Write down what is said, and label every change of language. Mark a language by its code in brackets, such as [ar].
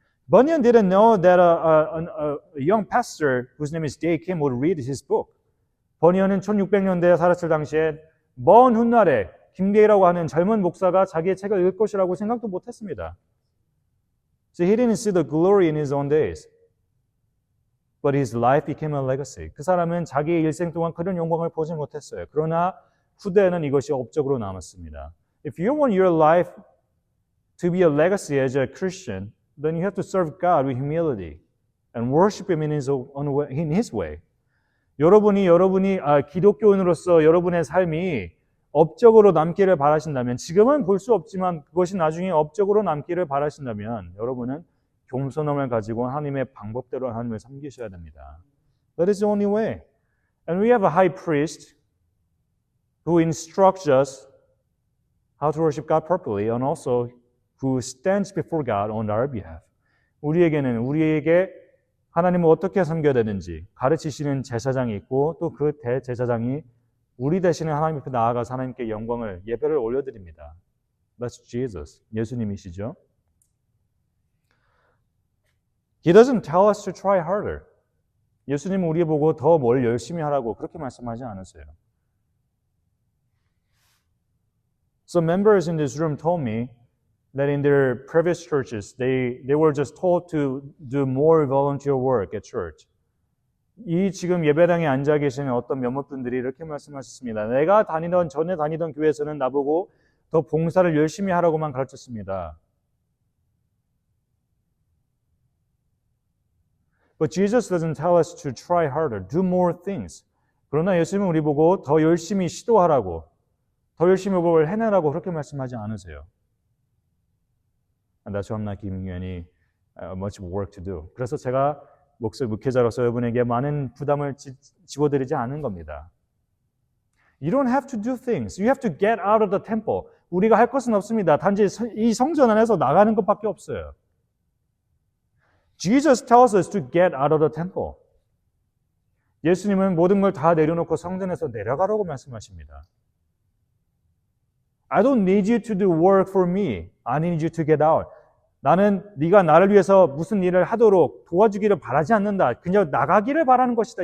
[en] Bunyan didn't know that a young pastor whose name is Day Kim would read his book. [ko] 버니언은 1600년대에 살았을 당시에 먼 훗날에 김대희라고 하는 젊은 목사가 자기의 책을 읽을 것이라고 생각도 못했습니다. [en] So he didn't see the glory in his own days. But his life became a legacy. [ko] 그 사람은 자기의 일생 동안 그런 영광을 보지 못했어요. 그러나 후대에는 이것이 업적으로 남았습니다. [en] If you want your life to be a legacy as a Christian, then you have to serve God with humility and worship Him in His way. [ko] 여러분이 기독교인으로서 여러분의 삶이 업적으로 남기를 바라신다면, 지금은 볼 수 없지만 그것이 나중에 업적으로 남기를 바라신다면 여러분은 겸손함을 가지고 하나님의 방법대로 하나님을 섬기셔야 됩니다. [en] That is the only way. And we have a high priest who instructs us how to worship God properly and also who stands before God on our behalf. [ko] 우리에게 하나님을 어떻게 섬겨야 되는지 가르치시는 제사장이 있고 또 그 대제사장이 우리 대신에 하나님 앞에 나아가서 하나님께 영광을 예배를 올려드립니다. [en] That's Jesus. [ko] 예수님이시죠. [en] He doesn't tell us to try harder. [ko] 예수님은 우리 보고 더 뭘 열심히 하라고 그렇게 말씀하지 않으세요. [en] Some members in this room told me that in their previous churches, they were just told to do more volunteer work at church. [ko] 이 지금 예배당에 앉아 계시는 어떤 몇몇 분들이 이렇게 말씀하셨습니다. 내가 전에 다니던 교회에서는 나보고 더 봉사를 열심히 하라고만 가르쳤습니다. [en] But Jesus doesn't tell us to try harder, do more things. [ko] 그러나 예수님은 우리 보고 더 열심히 시도하라고, 더 열심히 뭘 해내라고 그렇게 말씀하지 않으세요. [en] And that's why I'm not giving you any much work to do. [ko] 그래서 제가 목회자로서 여러분에게 많은 부담을 집어드리지 않은 겁니다. [en] You don't have to do things. You have to get out of the temple. [ko] 우리가 할 것은 없습니다. 단지 이 성전 안에서 나가는 것밖에 없어요. [en] Jesus tells us to get out of the temple. [ko] 예수님은 모든 걸 다 내려놓고 성전에서 내려가라고 말씀하십니다. [en] I don't need you to do work for me. I need you to get out. [ko] 네가 나를 위해서 무슨 일을 하도록 도와주기를 바라지 않는다. 그냥 나가기를 바라는 것이다.